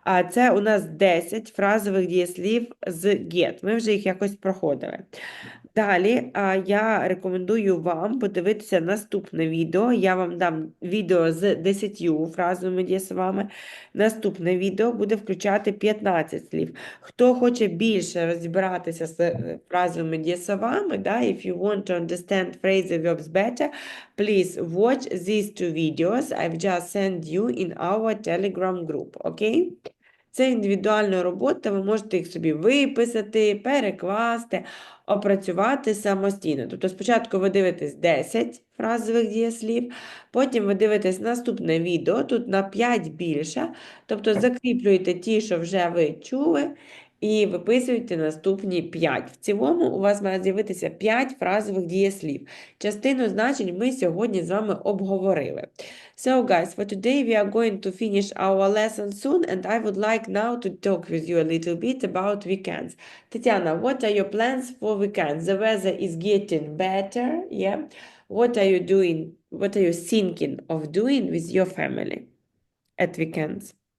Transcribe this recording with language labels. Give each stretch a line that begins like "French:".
Ukrainian: Це у нас 10 фразових дієслів з get. Ми вже їх якось проходили. Далі я рекомендую вам подивитися наступне відео. Я вам дам відео з 10 фразовими дієсловами. Наступне відео буде включати 15 слів. Хто хоче більше розібратися з фразовими дієсловами, да,
English: if you want to understand phrasal verbs better, please watch these two videos. I've just sent you in our Telegram group,
Ukrainian: окей? Це індивідуальна робота, ви можете їх собі виписати, перекласти, опрацювати самостійно. Тобто спочатку ви дивитесь 10 фразових дієслів, потім ви дивитесь наступне відео, тут на 5 більше, тобто закріплюєте ті, що вже ви чули, і виписуєте наступні 5. В цілому у вас має з'явитися 5 фразових дієслів. Частину значень ми сьогодні з вами обговорили.
English: So guys, for today we are going to finish our lesson soon, and I would like now to talk with you a little bit about weekends. Tatiana, what are your plans for weekends? The weather is getting better, yeah? What are you doing? What are you thinking of doing with your family at weekends?